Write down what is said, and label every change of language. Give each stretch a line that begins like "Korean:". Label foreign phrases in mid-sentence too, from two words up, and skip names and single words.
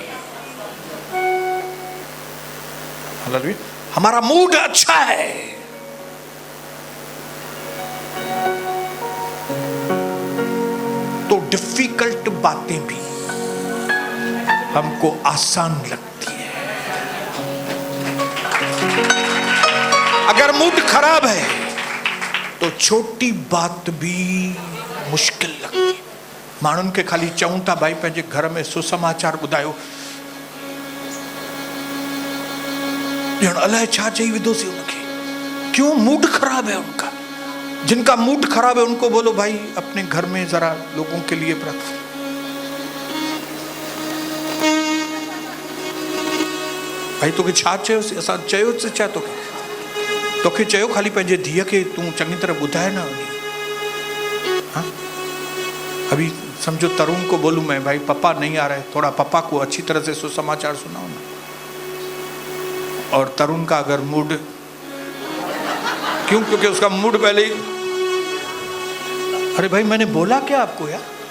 Hindi: हमारा मूड अच्छा है तो डिफिकल्ट बातें भी हमको आसान लगती है। अगर मूड खराब है तो छोटी बात भी मुश्किल लगती है।
Sindhi: माण्हुनि खे खाली चऊं था भाई पंहिंजे घर में सुसमाचार ॿुधायो, ॼण अलाए छा चई विधोसीं उनखे।
Hindi: क्यों? मूड खराब है उनका। जिनका मूड खराब है उनको बोलो भाई अपने घर में जरा लोगों के लिए प्रार्थना।
Sindhi: भाई तोखे छा चयोसीं? असां चयोसीं छा तोखे? तोखे चयो खाली पंहिंजे धीअ खे तूं चङी तरह ॿुधाए न।
Hindi: हाँ? अभी समझो तरुण को बोलूं मैं, भाई पापा नहीं आ रहे, थोड़ा पापा को अच्छी तरह से सुसमाचार सुनाओ ना। और तरुण का अगर मूड, क्यों? क्योंकि उसका मूड पहले ही, अरे भाई मैंने बोला क्या आपको यार?